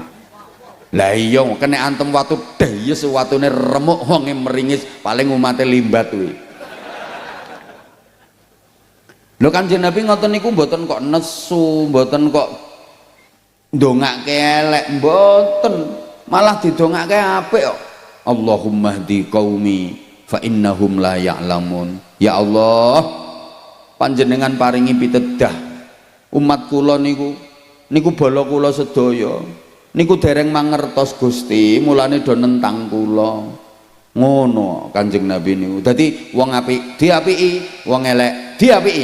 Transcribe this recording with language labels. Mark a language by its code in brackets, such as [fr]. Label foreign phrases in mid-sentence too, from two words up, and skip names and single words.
[jv] Lah iya kena antem watu deyes watune remuk wonge meringis paling umate limbat kuwi. Lho Kanjeng Nabi ngoten niku mboten kok nesu, mboten kok ndongake elek, mboten. Malah didongake apik kok. [ar] Allahumma hdi qaumi fa innahum la ya'lamun. Ya Allah, [jv] panjenengan paringi pitedah umat kula niku bala kula sedaya niku dereng mangertos Gusti, mulane do nentang kula. Ngono Kanjeng Nabi niku. Dadi wong apik diapiki, wong elek diapiki.